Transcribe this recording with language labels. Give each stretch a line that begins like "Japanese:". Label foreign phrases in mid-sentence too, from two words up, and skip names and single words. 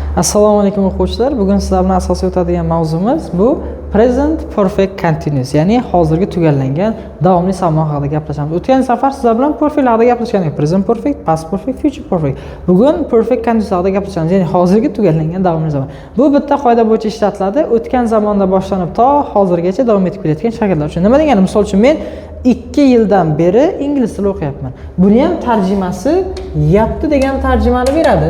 Uzbek: Assalomu alaykum o'quvchilar. Bugun sizlar bilan asosiy o'tadigan mavzumiz bu
English: present perfect continuous,
Uzbek: ya'ni hozirgi tugallangan davomli zamon haqida gaplashamiz. O'tgan safar sizlar bilan perfect haqida gaplashgandik.
English: Present perfect, past perfect, future perfect.
Uzbek: Bugun
English: perfect continuous
Uzbek: haqida gaplashamiz, ya'ni hozirgi tugallangan davomli zamon. Bu bitta qoida bo'yicha ishlatiladi. O'tgan zamonda boshlanib to hozirgacha davom etib kelayotgan shakllar uchun. Nima degani? Misol uchun men 2 yildan beri ingliz tili o'qiyapman. Buni ham tarjimasi yapti degan tarjimani beradi.